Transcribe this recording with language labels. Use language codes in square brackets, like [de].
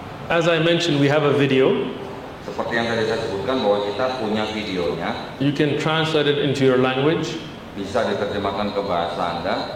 [en] As I mentioned, we have a video. [id] Seperti yang tadi saya sebutkan bahwa kita punya videonya, [en] You can translate it into your language [id] bisa diterjemahkan ke bahasa Anda